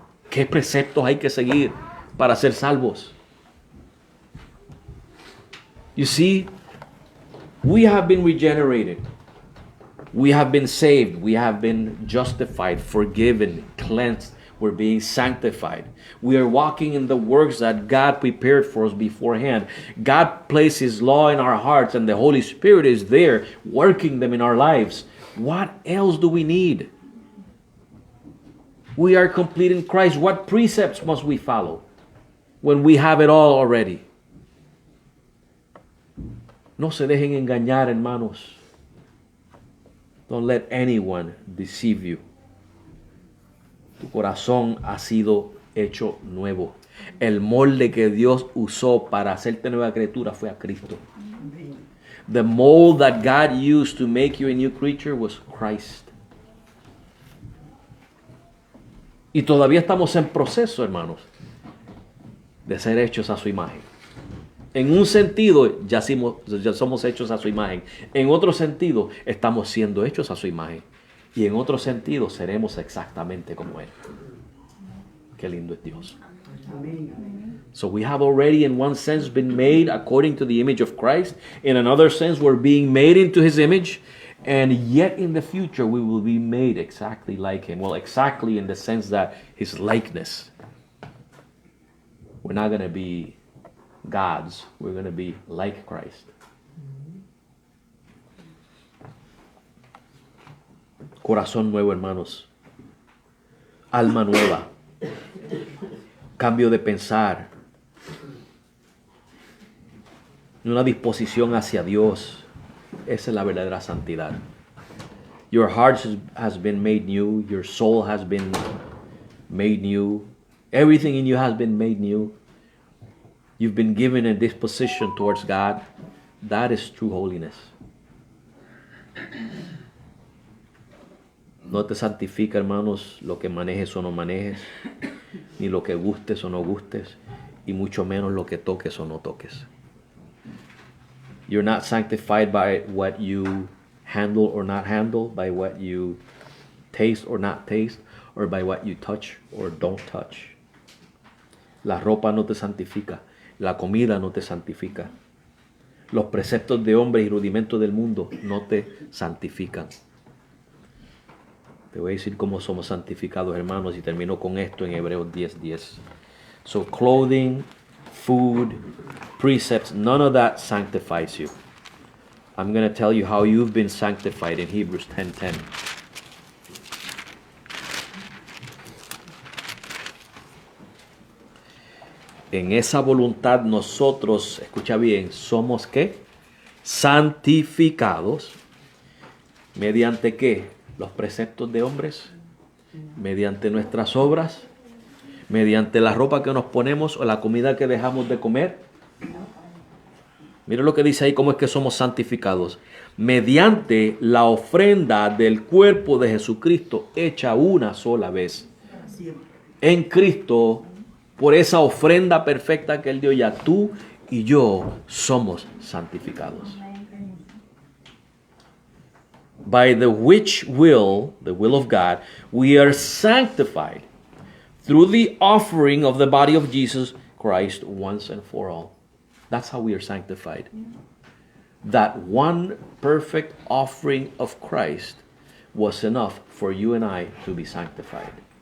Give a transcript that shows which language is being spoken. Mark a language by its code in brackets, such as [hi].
[es] ¿Qué preceptos hay que seguir para ser salvos? [en] You see, we have been regenerated. We have been saved. We have been justified, forgiven, cleansed. We're being sanctified. We are walking in the works that God prepared for us beforehand. God placed His law in our hearts, and the Holy Spirit is there working them in our lives. What else do we need? We are complete in Christ. What precepts must we follow when we have it all already? [es] No se dejen engañar, hermanos. [en] Don't let anyone deceive you. [es] Tu corazón ha sido hecho nuevo. El molde que Dios usó para hacerte nueva criatura fue a Cristo. [en] The mold that God used to make you a new creature was Christ. [es] Y todavía estamos en proceso, hermanos, de ser hechos a su imagen. En un sentido, ya somos hechos a su imagen. En otro sentido, estamos siendo hechos a su imagen. Y en otro sentido, seremos exactamente como Él. Qué lindo es Dios. [en] So we have already, in one sense, been made according to the image of Christ. In another sense, we're being made into His image. And yet in the future, we will be made exactly like Him. Well, exactly in the sense that His likeness. We're not going to be gods. We're going to be like Christ. [es] Corazón nuevo, hermanos. Alma nueva. cambio de pensar, una disposición hacia Dios. Esa es la verdadera santidad. [en] Your heart has been made new. Your soul has been made new. Everything in you has been made new. You've been given a disposition towards God. That is true holiness. [es] No te santifica, hermanos, lo que manejes o no manejes, ni lo que gustes o no gustes, y mucho menos lo que toques o no toques. [en] You're not sanctified by what you handle or not handle, by what you taste or not taste, or by what you touch or don't touch. [es] La ropa no te santifica, la comida no te santifica. Los preceptos de hombres y rudimentos del mundo no te santifican. Te voy a decir cómo somos santificados, hermanos, y termino con esto en Hebreos 10:10. [en] So clothing, food, precepts, none of that sanctifies you. I'm going to tell you how you've been sanctified in Hebrews 10:10. [es] En esa voluntad nosotros, escucha bien, somos ¿qué? Santificados. ¿Mediante qué? Los preceptos de hombres, mediante nuestras obras, mediante la ropa que nos ponemos o la comida que dejamos de comer. Mira lo que dice ahí, cómo es que somos santificados. Mediante la ofrenda del cuerpo de Jesucristo hecha una sola vez. En Cristo, por esa ofrenda perfecta que Él dio, ya tú y yo somos santificados. [en] By the which will, the will of God, we are sanctified through the offering of the body of Jesus Christ once and for all. That's how we are sanctified. That one perfect offering of Christ was enough for you and I to be sanctified.